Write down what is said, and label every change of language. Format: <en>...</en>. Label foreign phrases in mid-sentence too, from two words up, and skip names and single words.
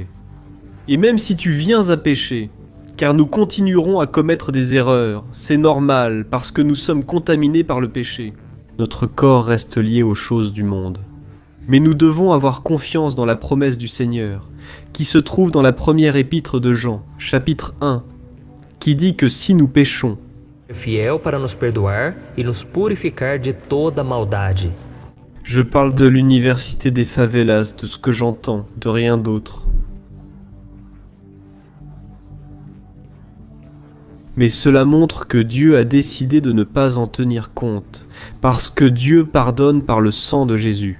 <fr>Et même si tu viens à pécher, car nous continuerons à commettre des erreurs, c'est normal parce que nous sommes contaminés par le péché. Notre corps reste lié aux choses du monde. Mais nous devons avoir confiance dans la promesse du Seigneur, qui se trouve dans la première épître de Jean, chapitre 1, qui dit que si nous péchons,</fr> <pt>Fiel para nos perdoar e nos purificar de toda maldade.</pt> <fr>je parle de l'université des favelas, de ce que j'entends, de rien d'autre. Mais cela montre que Dieu a décidé de ne pas en tenir compte, parce que Dieu pardonne par le sang de Jésus.</fr>